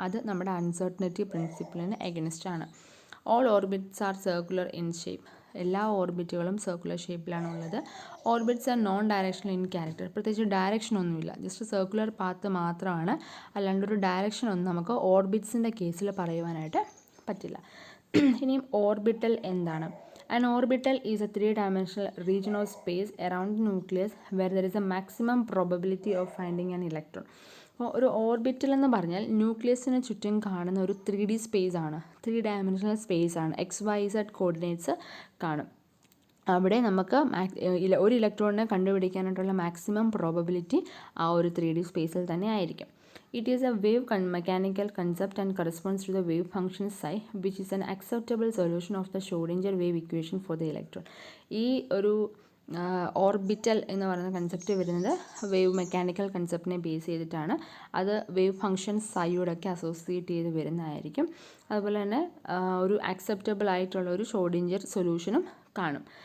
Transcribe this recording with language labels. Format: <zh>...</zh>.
<ml>അത് നമ്മുടെ uncertainty പ്രിൻസിപ്പിളിന് against ആണ്.</ml> <en>All orbits are circular in shape.</en> <ml>എല്ലാ ഓർബിറ്റുകളും സർക്കുലർ ഷേപ്പിലാണ് ഉള്ളത്.</ml> <en>Orbits are non directional in character.</en> <ml>പ്രത്യേകിച്ച് ഡയറക്ഷൻ ഒന്നുമില്ല, ജസ്റ്റ് സർക്കുലർ പാത്ത് മാത്രമാണ്. അല്ലാണ്ട് ഒരു ഡയറക്ഷൻ ഒന്നും നമുക്ക് ഓർബിറ്റ്സിൻ്റെ കേസിൽ പറയുവാനായിട്ട് പറ്റില്ല. ഇനിയും ഓർബിറ്റൽ എന്താണ്?</ml> <en>An orbital is a three-dimensional region of space around the nucleus where there is a maximum probability of finding an electron.</en> <ml>അപ്പോൾ ഒരു ഓർബിറ്റൽ എന്ന് പറഞ്ഞാൽ ന്യൂക്ലിയസിന് ചുറ്റും കാണുന്ന ഒരു 3D സ്പേസ് ആണ്, 3 ഡയമെൻഷണൽ സ്പേസ് ആണ്. XYZ കോർഡിനേറ്റ്സ് കാണും. അവിടെ നമുക്ക് ഒരു ഇലക്ട്രോണിനെ കണ്ടുപിടിക്കാനായിട്ടുള്ള മാക്സിമം പ്രോബബിലിറ്റി ആ ഒരു 3D സ്പേസിൽ തന്നെ ആയിരിക്കും.</ml> <en>It is a wave mechanical concept and corresponds to the wave function psi, which is an acceptable solution of the Schrödinger wave equation for the electron.</en> <ml>ഈ ഒരു ഓർബിറ്റൽ എന്ന് പറയുന്ന കൺസെപ്റ്റ് വരുന്നത് വേവ് മെക്കാനിക്കൽ കൺസെപ്റ്റിനെ ബേസ് ചെയ്തിട്ടാണ്. അത് wave function സൈയോടൊക്കെ associate ചെയ്ത് വരുന്നതായിരിക്കും. അതുപോലെ തന്നെ ഒരു ആക്സെപ്റ്റബിൾ ആയിട്ടുള്ള ഒരു ഷ്രോഡിഞ്ചർ സൊല്യൂഷനും കാണും.</ml>